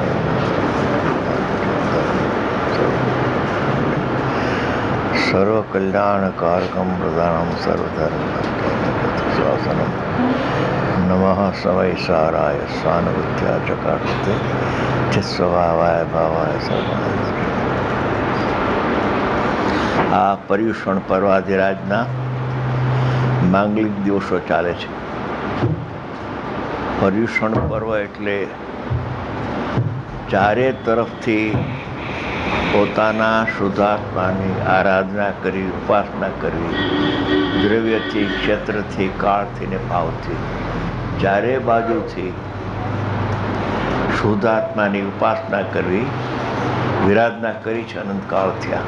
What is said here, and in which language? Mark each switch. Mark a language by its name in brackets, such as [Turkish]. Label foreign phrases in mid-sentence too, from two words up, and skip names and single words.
[Sanskrit] सर्व कल्याण कारकम प्रधानम सर्वधर्म शासनम नमः समयिसाराय स्वानुभूत्या चकाशते चित्स्वभावाय भावाय सर्वाय। [Gujarati] આ પર્યુષણ પર્વાધિરાજના માંગલિક દિવસો ચાલે છે। પર્યુષણ પર્વ એટલે ચારે તરફથી પોતાના શુદ્ધાત્માની આરાધના કરી, ઉપાસના કરવી, દ્રવ્યથી, ક્ષેત્રથી, કાળથી ને ભાવથી ચારે બાજુથી શુદ્ધાત્માની ઉપાસના કરવી, વિરાધના કરી છે અનંતકાળ થયા।